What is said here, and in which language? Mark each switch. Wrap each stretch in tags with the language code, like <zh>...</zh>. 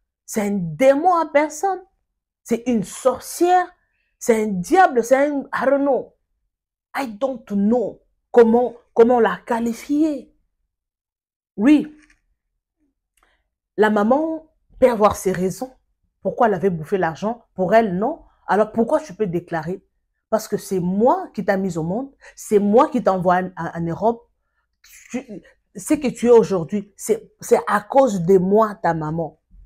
<fr>C'est un démon à personne. C'est une sorcière. C'est un diable. C'est un...</fr> <en>I don't know. I don't know</en> <fr>comment la qualifier. Oui. La maman peut avoir ses raisons. Pourquoi elle avait bouffé l'argent? Pour elle, non. Alors pourquoi tu peux déclarer? Parce que c'est moi qui t'ai mise au monde. C'est moi qui t'envoie en Europe. Ce que tu es aujourd'hui, c'est à cause de moi, ta maman.</fr>